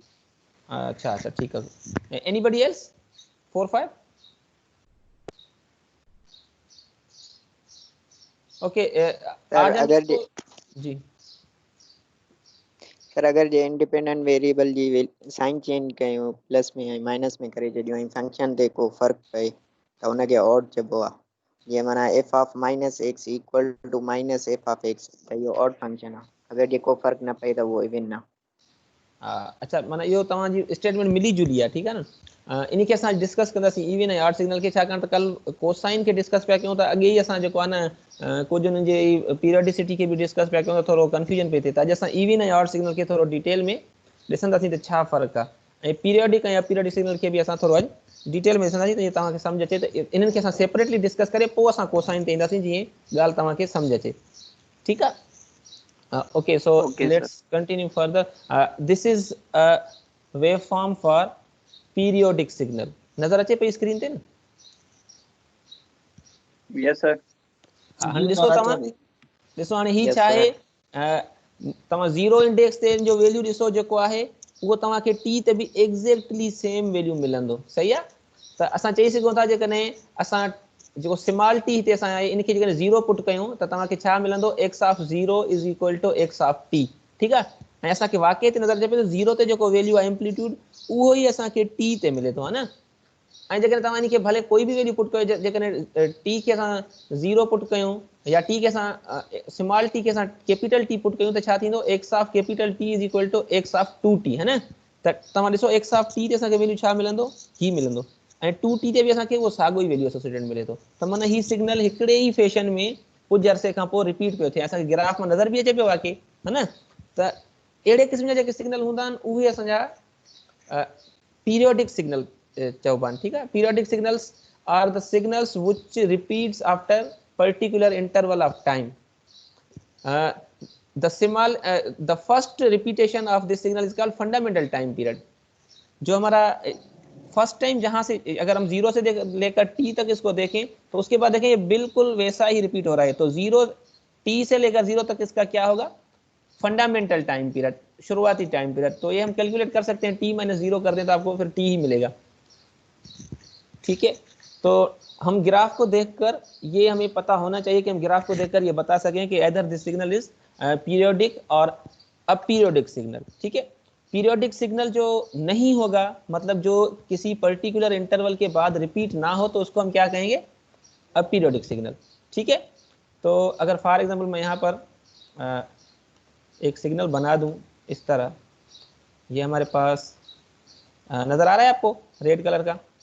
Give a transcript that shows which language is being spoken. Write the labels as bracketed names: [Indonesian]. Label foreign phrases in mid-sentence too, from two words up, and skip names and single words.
[Hindi] अच्छा अच्छा, ठीक है। [English] anybody else [Hindi] 4, 5? ओके, आज हम अगर जी [Sindhi] सर अगर जे इंडिपेंडेंट वेरिएबल जी साइन चेंज कयो प्लस में ऐं माइनस में करे छॾियो ऐं फंक्शन ते को फर्क पए त हुनखे ऑड चइबो आहे। [English] जीअं माना f of minus x equal to minus f of x, [Sindhi] त इहो ऑड फंक्शन आहे। अगर जे को फर्क न पए त उहो इवन आहे। अच्छा, माना इहो तव्हांजी स्टेटमेंट मिली जुली आहे। ठीकु आहे न, इनखे असां डिस्कस कंदासीं इवन ऐं [English] odd signal [Sindhi] खे, छाकाणि त कल कोसाइन खे डिस्कस पिया कयूं त अॻे ई असां जेको आहे न कुझु हुननि जे पीरियडिसिटी खे बि डिस्कस पिया कयूं त थोरो कंफ्यूजन पिए थिए, त अॼु असां इवन ऐं [English] odd signal [Sindhi] खे थोरो डिटेल में ॾिसंदासीं त छा फ़र्क़ु आहे, ऐं पीरियडिक ऐं [English] aperiodic signal [Sindhi] खे बि असां थोरो अॼु डिटेल में ॾिसंदासीं त तव्हांखे सम्झ अचे, त इन्हनि खे असां सेपरेटली डिस्कस करे पोइ असां कोसाइन ते ईंदासीं जीअं ॻाल्हि तव्हांखे सम्झ अचे। ठीकु आहे? [English] Okay, so Okay, let's continue further. This is a waveform for periodic signal. [Sindhi] नजर अचे पे स्क्रीन ते न? [English] yes sir. [Sindhi] हाणे ॾिसो तव्हां, ॾिसो हाणे ही [English] Yes, [Sindhi] छा आहे, [English] sir. [Sindhi] तव्हां 0 इंडेक्स ते जो वैल्यू ॾिसो जेको आहे उहो तव्हांखे टी ते बि [English] exactly same value [Sindhi] मिलंदो। सही आहे? त असां चई सघूं था जेकॾहिं असां जेको [English] small t [Sindhi] हिते असां इनखे जेकॾहिं 0 पुट कयूं त तव्हांखे छा मिलंदो, [English] x of 0 is equal to x of t. [Sindhi] ठीकु आहे, ऐं असांखे वाक़ई ते नज़र अचे पियो त 0 ते जेको वैल्यू आहे एम्पलीट्यूड उहो ई असांखे टी ते मिले थो, है न। ऐं जेकॾहिं तव्हां इनखे भले कोई बि वैल्यू पुट कयो, जेकॾहिं टी खे असां 0 पुट कयूं या टी खे असां [English] small t [Sindhi] खे असां [English] capital t put [Sindhi] कयूं त छा थींदो, [English] x of capital t is equal to x of 2t, [Sindhi] है न। त तव्हां ॾिसो [English] x of t [Sindhi] ते असांखे वैल्यू छा मिलंदो, ही मिलंदो, ऐं 2t ते बि असांखे उहो साॻियो ई [English] value associated [Sindhi] मिले थो। त माना ही सिग्नल हिकिड़े ई फैशन में कुझु अरसे खां पोइ रिपीट पियो थिए, असांखे ग्राफ में नज़र बि अचे पियो वाकई, है न। त अहिड़े क़िस्म जा जेके सिग्नल हूंदा आहिनि उहे असांजा [English] periodic signal [Sindhi] चइबा आहिनि। ठीकु आहे, [English] periodic signals are the signals which repeats after particular interval of time. the first repetition of this signal is called fundamental time period। [Hindi] जो हमारा [English] first time [Hindi] जहां से, अगर हम 0 से लेकर t तक इसको देखें तो उसके बाद देखें ये बिल्कुल वैसा ही रिपीट हो रहा है। तो 0 t से लेकर 0 तक इसका क्या होगा, [English] fundamental time period, [Hindi] शुरुआती [English] time period. [Hindi] तो ये हम कैलकुलेट कर सकते हैं, t - 0 कर दें तो आपको फिर t ही मिलेगा। ठीक है, तो हम ग्राफ को देखकर ये हमें पता होना चाहिए कि हम ग्राफ को देखकर ये बता सकें कि [English] either this signal is periodic [Hindi] और [English] aperiodic signal. [Hindi] ठीक है, पीरियोडिक सिग्नल जो नहीं होगा, मतलब जो किसी [English] particular interval [Hindi] के बाद रिपीट ना हो, तो उसको हम क्या कहेंगे, [English] aperiodic signal. [Hindi] ठीक है, तो अगर [English] for example [Hindi] मैं यहाँ पर एक सिग्नल बना दूं इस तरह, ये हमारे पास नजर आ रहा है आपको [English] red color [Hindi] का?